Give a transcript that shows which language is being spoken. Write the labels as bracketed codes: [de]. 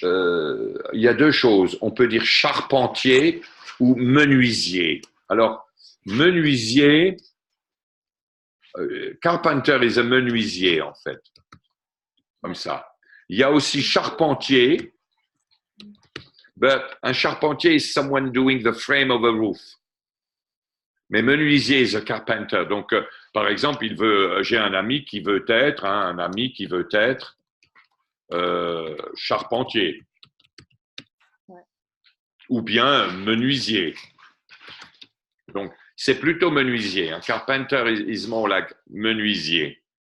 [fr] Il y a deux choses. On peut dire charpentier ou menuisier. Alors menuisier, [en] carpenter is a [fr] menuisier en fait, comme ça. Il y a aussi charpentier. [en] But un charpentier is someone doing the frame of a roof. Mais menuisier is a carpenter. [fr] Donc, par exemple, j'ai un ami qui veut être, charpentier. Ouais. Ou bien menuisier. Donc, c'est plutôt menuisier. Un carpenter [en] is more like [fr] menuisier.